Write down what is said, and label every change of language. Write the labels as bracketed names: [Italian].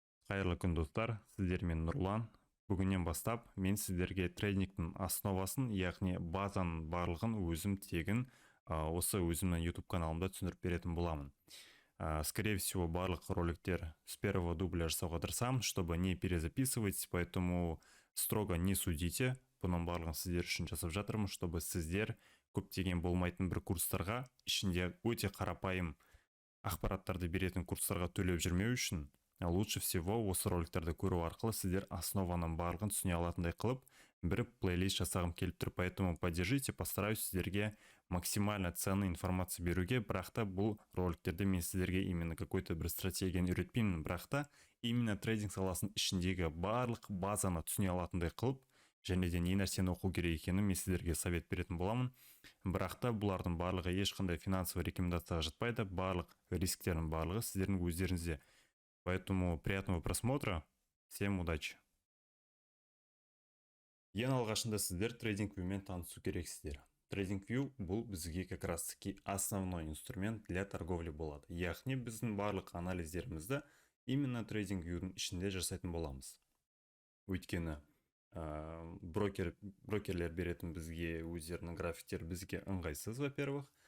[Kazakh] Қайырлы күн достар, сіздермен Нұрлан. Бүгіннен бастап мен сіздерге трейдингтің основасын, яғни базаның барлығын өзім тегін осы өзімнің YouTube каналымда түсіндіріп беретін боламын. [Russian] Скорее всего, [Kazakh] барлық роликтер [Russian] с первого дубля [Kazakh] жасауға тырысамын, [Russian] чтобы не перезаписывать, поэтому строго не судите. [Kazakh] Бұның барлығын сіздер үшін жасап жатырмын, чтобы сіздер көптеген болмайтын бір курстарға, ішінде өте қарапайым ақпараттарды беретін курстарға төлеп жүрмеу үшін [Russian] лучше всего [Kazakh] осы роликтерді көру арқылы сіздер основаның барлығын түсіне алатындай қылып бір плейлист жасағым келіп тұр. [Russian] Поэтому поддержите, постараюсь сіздерге максимально ценный информация беруге. [Kazakh] Бірақ та бұл роликтерде мен сіздерге [Russian] именно какой-то [Kazakh] бір стратегияны үйретпеймін, бірақ та именно трейдинг саласының ішіндегі барлық базаны түсіне алатындай қылып, және де не нәрсені оқу керек екенін мен сіздерге совет беретін боламын. Бірақ та бұлардың барлығы ешқандай финансовый рекомендацияға жатпайды, барлық рисктердің барлығы сіздердің өздеріңізде. [Russian] Поэтому приятного просмотра, всем удачи. [Kazakh] Ең алғашында сіздер TradingViewмен танысу керексіздер. TradingView бұл бізге [Russian] как раз таки основной инструмент для торговли [Kazakh] болады. Яғни біздің барлық анализдерімізді именно TradingViewдің ішінде жасайтын боламыз. Өйткені брокерлер беретін бізге өздерінің графиктері бізге ыңғайсыз, [Russian] во-первых.